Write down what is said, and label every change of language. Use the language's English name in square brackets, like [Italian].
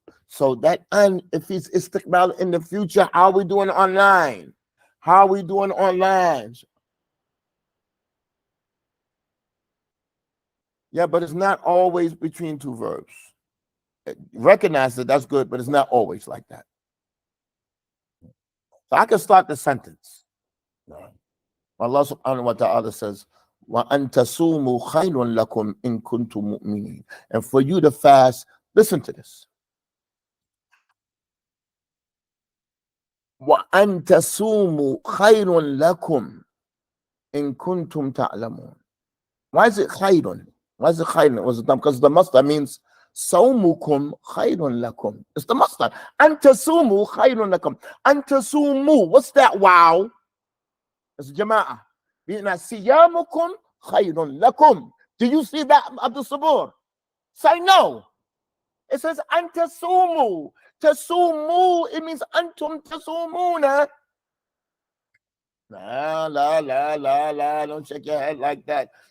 [English] So that an, if it's istiqbal in the future, how are we doing online? How are we doing online? Yeah, but it's not always between two verbs. Recognize that that's good, but it's not always like that. So I can start the sentence. [Arabic] Allah subhanahu wa ta'ala says, وَأَن تَصُومُوا خَيْرٌ لَكُمْ إِن كُنتُم مُؤْمِنِينَ. [English] And for you to fast, listen to this. [Arabic] وَأَن تَصُومُوا خَيْرٌ لَكُمْ إِن كُنتُم تَعْلَمُونَ. [English] Why is it خَيْرٌ? Why is it خَيْرٌ? Because the masdar means [Arabic] صَوْمُكُمْ خَيْرٌ لَكُمْ. [English] It's the masdar. [Arabic] أَن تَصُومُوا خَيْرٌ لَكُمْ. أَن تَصُومُوا. [English] What's that wow? It's jama'ah. [Arabic] صِيَامُكُمْ خَيْرٌ لَكُمْ. [English] Do you see that, Abdul Sabur? Say no. It says [Arabic] أن تصوموا. تصوموا, [English] it means [Arabic] أنتم تصومون. [English] La, don't shake your head like that.